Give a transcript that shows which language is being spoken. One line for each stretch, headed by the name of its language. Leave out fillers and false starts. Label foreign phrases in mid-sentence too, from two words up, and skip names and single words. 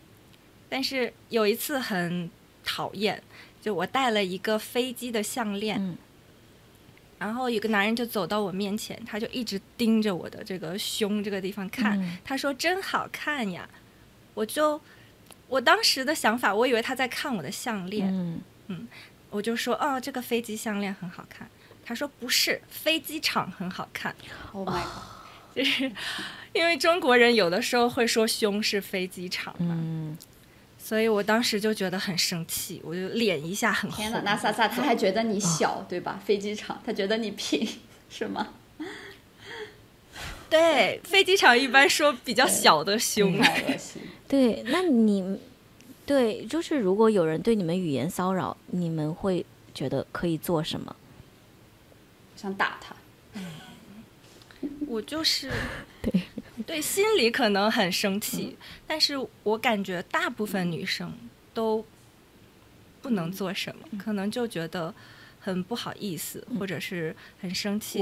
Chinese: 但是有一次很討厭，就我戴了一個飛機的項鏈，然後有個男人就走到我面前，他就一直盯着我的這個胸這個地方看，他說真好看呀。我當時的想法，我以為他在看我的項鏈，我就說哦，這個飛機項鏈很好看。他說不是，飛機場很好看。
English: Oh my god！
Chinese: 就是因為中國人有的時候會說胸是飛機場嘛，所以我當時就覺得很生氣，我就臉一下很紅。天哪，那莎莎他還覺得你小，對吧？飛機場他覺得你平，是嗎？對，飛機場一般說比較小的胸。对，那你对，就是如果有人對你們語言騷擾，你們會覺得可以做什麼？想打他。我就是對心裡可能很生氣，但是我感覺大部分女生都不能做什麼，可能就觉得很不好意思，或者是很生气。